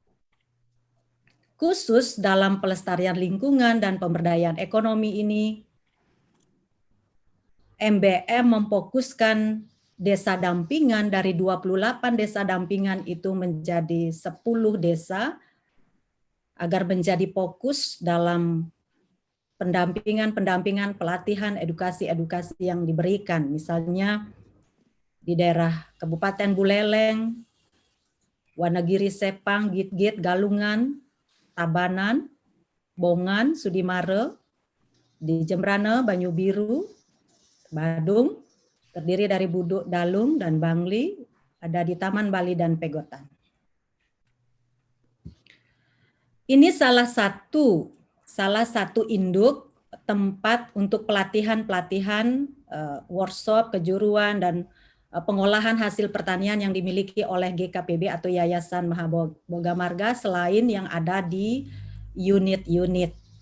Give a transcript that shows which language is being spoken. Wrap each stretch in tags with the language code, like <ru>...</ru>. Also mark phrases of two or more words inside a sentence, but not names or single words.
<id>Khusus dalam pelestarian lingkungan dan pemberdayaan ekonomi ini, MBM memfokuskan desa dampingan dari 28 desa dampingan itu menjadi 10 desa agar menjadi fokus dalam pendampingan, pelatihan, edukasi yang diberikan. Misalnya di daerah Kabupaten Buleleng, Wanagiri Sepang, Git-Git, Galungan, Tabanan, Bongan, Sudimare, di Jembrana, Banyu Biru, Badung, terdiri dari Buduk, Dalung, dan Bangli, ada di Taman Bali dan Pegotan. Ini salah satu induk tempat untuk pelatihan workshop, kejuruan, dan pengolahan hasil pertanian yang dimiliki oleh GKPB atau Yayasan Mahaboga Marga selain yang ada di unit-unit.</id>